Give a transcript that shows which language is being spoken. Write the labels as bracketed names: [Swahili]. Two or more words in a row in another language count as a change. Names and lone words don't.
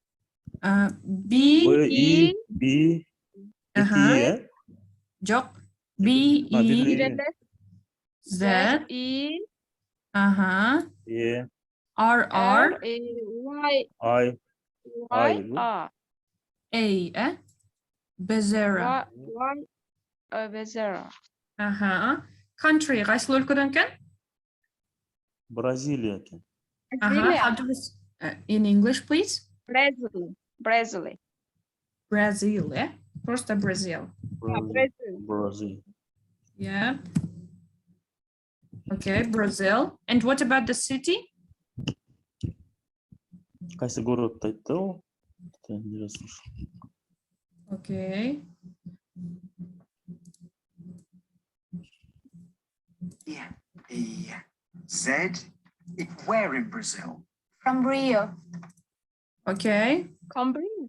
[English] B-E-B. [Kyrgyz] Жок. [English] B-E-Z. R-R. I. A, Bezerra. One Bezerra. [Kyrgyz] Country кайсыл өлкөдөн экен? Бразилия экен. [English] How do we in English, please? Brazil. Brazil. Brazil, yeah? Просто Brazil. [Kyrgyz] Бразил. [English] Yeah. Okay, Brazil. And what about the city? [Kyrgyz] Кайсы город айтты ол? [English] Okay. Yeah. Z. Where in Brazil? From Rio. Okay. Cambridge.